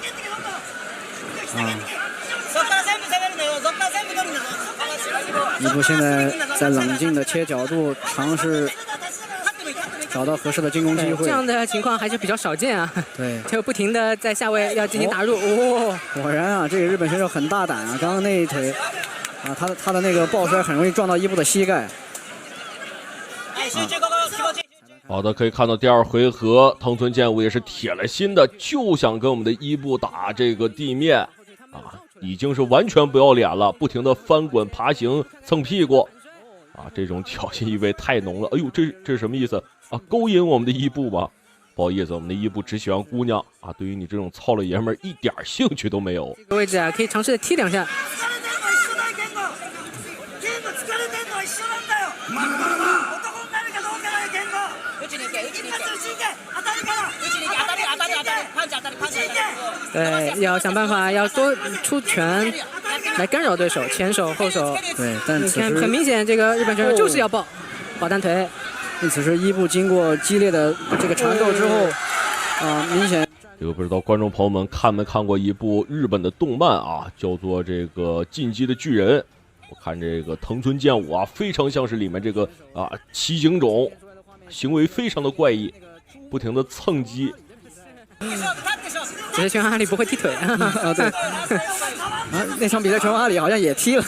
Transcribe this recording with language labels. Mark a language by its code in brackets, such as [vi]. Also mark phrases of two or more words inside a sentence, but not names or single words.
[zh] 伊布現在在冷靜的切角度，嘗試找到合適的進攻機會。這樣的情況還是比較少見啊。對，就不停的在下位要進行打入。果然這個日本選手很大膽啊！剛剛那一腿他的那個抱摔很容易撞到伊布的膝蓋。好的，可以看到第2回合，藤村健吾也是铁了心的，就想跟我们的伊布打这个地面啊，已经是完全不要脸了，不停的翻滚、爬行、蹭屁股啊，这种挑衅意味太浓了。哎呦，这是什么意思啊？勾引我们的伊布吗？不好意思，我们的伊布只喜歡姑娘啊，對於你這種糙了爺們兒一點興趣都沒有。這個位置啊，可以嘗試踢2下。對，要想辦法要多出拳來干擾對手，前手後手。對，但此時很明顯，這個日本選手就是要抱單腿。此時伊布經過激烈的這個纏鬥之後，明顯。這個不知道觀眾朋友們看沒看過一部日本的動漫啊，叫做這個《進擊的巨人》。我看這個藤村健吾啊，非常像是裡面這個七井種，行為非常的怪異，不停的蹭擊。只是拳王阿里不會踢腿啊，對。那場比賽拳王阿里好像也踢了。